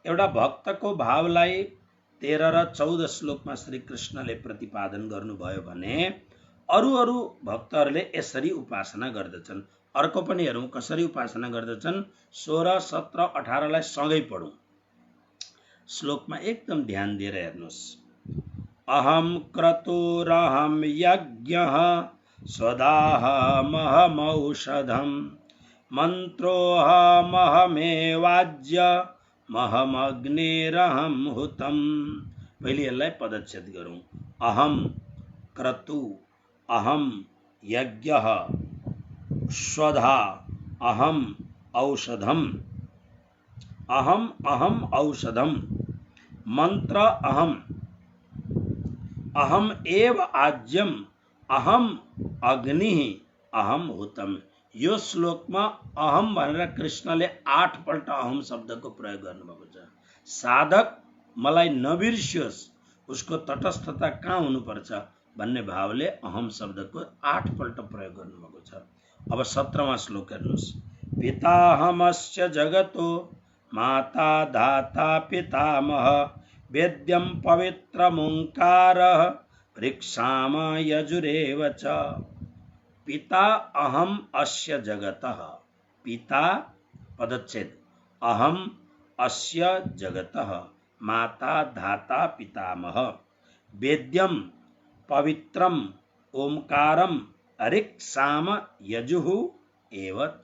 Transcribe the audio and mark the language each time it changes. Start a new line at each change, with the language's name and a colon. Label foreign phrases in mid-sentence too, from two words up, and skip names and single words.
Nepali: एउटा भक्तको भावलाई 13 र 14 श्लोकमा श्री कृष्णले प्रतिपादन गर्नुभयो भने अरू भक्तहरूले यसरी उपासना गर्दछन्। अर्को पनि हेरौँ कसरी उपासना गर्दछन्। 16, 17, 18 लाई सँगै पढौँ। श्लोकमा एकदम ध्यान दिएर हेर्नुहोस्।
Sanskrit: अहम क्रतुरहम यज्ञः स्वदाहमहमौषधम् मन्त्रोऽहमहमेवाज्य महमग्निरहम हुतम्।
Nepali: पहिले यसलाई पदच्छेद गरौँ।
Sanskrit: अहम क्रतु अहम यज्ञः स्वधा अहम औषधम अहम अहम औषधम मंत्र अहम अहम एव आज्यम अहम अग्नि अहम हुतम।
Nepali: यो श्लोकमा अहम भनेर कृष्णले 8 पल्ट अहम शब्दको प्रयोग गर्नुभएको छ। साधक मलाई नबिर्सियोस्, उसको तटस्थता कहाँ हुनुपर्छ भन्ने भावले अहम शब्दको 8 पल्ट प्रयोग गर्नुभएको छ। अब 17वां श्लोक हेर्नुहोस्।
Sanskrit: पिताहमस्य जगतो माता धाता पितामह वेद्यं पवित्रमोङ्कारः वृक्षाम यजुरेव च। पिता अहम अस्य जगतः। पिता पदच्छेद अहम अस्य जगतः माता धाता पितामह वेद्यं पवित्रम ओंकारम ऋक्साम यजुः एव च।